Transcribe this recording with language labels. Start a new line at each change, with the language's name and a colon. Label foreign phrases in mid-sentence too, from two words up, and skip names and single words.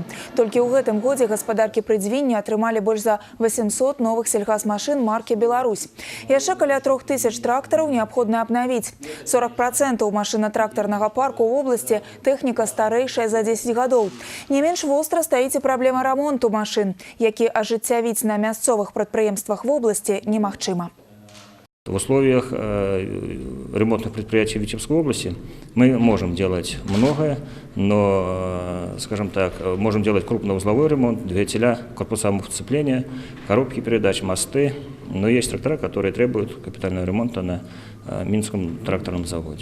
Belarusian: Толькі ў гэтым годзе гаспадаркі Прыдзвіння атрымалі больш за 800 новых сельгазмашын маркі «Беларусь». Яшчэ каля 3000 трактараў неабходна абнавіць. 40% машына-трактарнага парку ў вобласці тэхніка старэйшая за 10 гадоў. Не менш востра стаіць і праблема рамонту машын, які ажыццявіць на мясцовых прадпрыемствах
Russian: в области
Belarusian: немагчыма.
Russian: В условиях ремонтных предприятий Витебской области мы можем делать многое, но, скажем так, можем делать крупноузловой ремонт, двигателя, корпуса сцепления, коробки передач, мосты, но есть трактора, которые требуют капитального ремонта на Минском тракторном заводе.